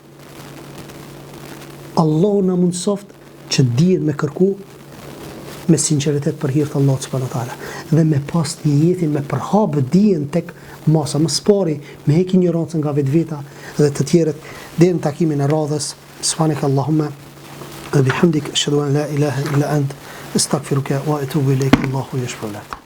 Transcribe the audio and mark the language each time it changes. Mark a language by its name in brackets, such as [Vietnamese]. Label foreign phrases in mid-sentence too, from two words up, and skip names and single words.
[Albanian] Allahu na mundsoft që dijen me kërku me sinceritet për hir të Allahut [Arabic] سبحانه وتعالى [Albanian] dhe me pas një jetin me përhap dijen tek masa më spari, me heq ignorancën nga vetveta dhe të tjerët deri në takimin e radhës. [Arabic] سبحانك اللهم وبحمدك أشهد أن لا إله إلا أنت أستغفرك وأتوب إليك. الله يشكر لك.